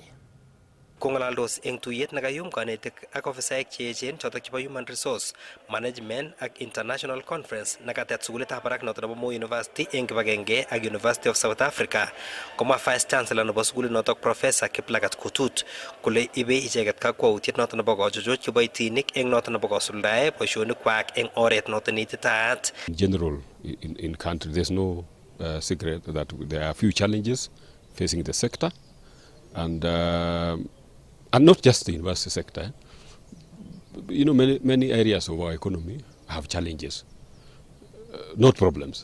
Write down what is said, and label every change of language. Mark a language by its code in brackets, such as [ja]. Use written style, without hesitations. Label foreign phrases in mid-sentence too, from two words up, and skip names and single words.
[kln] Kongalaldos eng tuyet nekayum kanetik ak ofisaek cheechen chotok chebo [en] Human Resource Management [kln] ak [en] International Conference [kln] nekatet sukulitab barak noton nebo Moi University eng kibagenge ak University of South Africa. Komwa [en] Vice Chancellor [kln] nebo sukulit notok Professor Kiplagat Kotut kole ibe icheket kakwautiet noton nebo kochuchuch kiboitinik eng noton nebo kosuldae boisionikwak eng oret noton neititaat. [en] In general, in country, there's no secret that there are a few challenges facing the sector, and not just the university sector. You know, many areas of our economy have challenges, not problems.